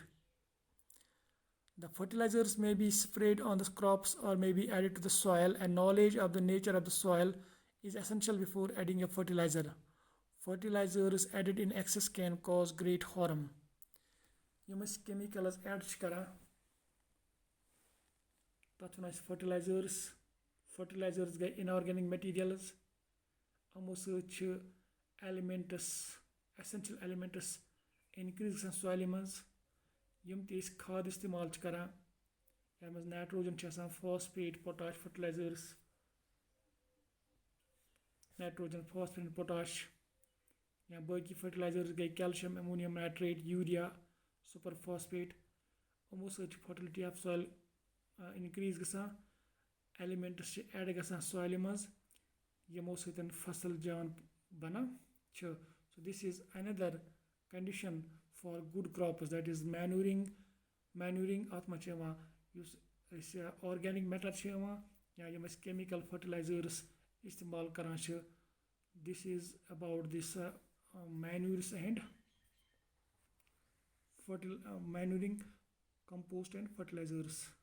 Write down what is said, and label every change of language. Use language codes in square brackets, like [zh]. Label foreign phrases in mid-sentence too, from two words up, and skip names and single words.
[en] The fertilizers may be sprayed on the crops or may be added to the soil, and knowledge of the nature of the soil is essential before adding a fertilizer. Fertilizers added in excess can cause great harm. Chemicals add fertilizers fertilizers [ks] گٔے [en] inorganic materials [ks] یِمو سۭتۍ چھِ [en] elements essential elements increase [ks] گژھان سویلہِ منٛز یِم تہِ أسۍ کھاد استعمال چھِ کران یَتھ منٛز نایٹروجن چھِ آسان فاسفیٹ پوٹاش فرٹیلایزٲرٕس نایٹروجن فاسفیٹ پوٹاش یا باقی فرٹیلایزٲرٕس گٔے کیلشیم ایمونیم نائٹریٹ یوٗریا سُپر فاسفیٹ یِمو سۭتۍ چھِ [en] fertility of soil increase [ks] گژھان ایلِمنٹٕس چھِ ایڈ گژھان سویلہِ منٛز یِمو سۭتۍ فصل جان بنان چھِ [en] so this is another condition for good crops that is manuring [ks] اَتھ منٛز چھِ یِوان یُس أسۍ [en] organic matter [ks] چھِ یِوان یا یِم أسۍ [en] chemical fertilizers [ks] استعمال کران چھِ [en] this is about this manures and manuring compost and fertilizers